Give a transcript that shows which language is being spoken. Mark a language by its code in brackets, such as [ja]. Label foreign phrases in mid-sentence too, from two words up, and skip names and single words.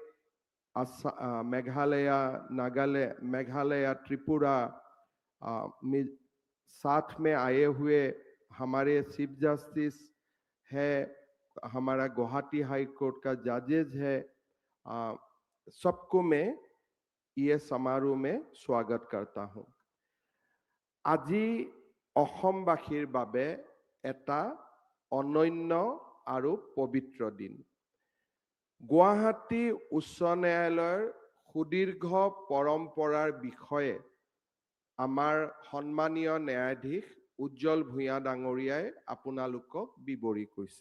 [hi] मेघालय त्रिपुरा साथ में आए हुए हमारे चीफ जस्टिस है हमारा गुवाहाटी हाई कोर्ट का जजेस है सबको मैं ये समारोह में स्वागत करता हूँ [as] আজি অসমবাসীৰ বাবে এটা অনন্য আৰু পবিত্ৰ দিন গুৱাহাটী উচ্চ ন্যায়ালয়ৰ সুদীৰ্ঘ পৰম্পৰাৰ বিষয়ে আমাৰ সন্মানীয় ন্যায়াধীশ উজ্জ্বল ভূঞা ডাঙৰীয়াই আপোনালোকক বিৱৰি কৈছে।